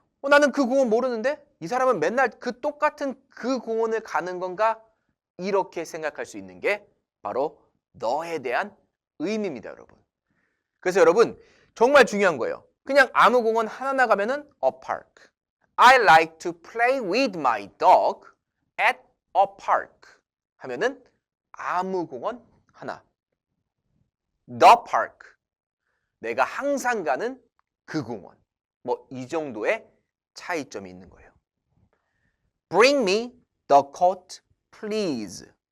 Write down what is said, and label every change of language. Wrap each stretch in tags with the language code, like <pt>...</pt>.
<ko>나는 그 공원 모르는데 이 사람은 맨날 그 똑같은 그 공원을 가는 건가? 이렇게 생각할 수 있는 게 바로 너에 대한 의미입니다, 여러분. 그래서 여러분 정말 중요한 거예요. 그냥 아무 공원 하나 나가면은</ko> <en>a park. I like to play with my dog at a park</en> <ko>하면은 아무 공원 하나.</ko> <en>The park.</en> <ko>내가 항상 가는 그 공원. 뭐 이 정도의 차이점이 있는 거예요.</ko> <en>Bring me the coat, please.</en>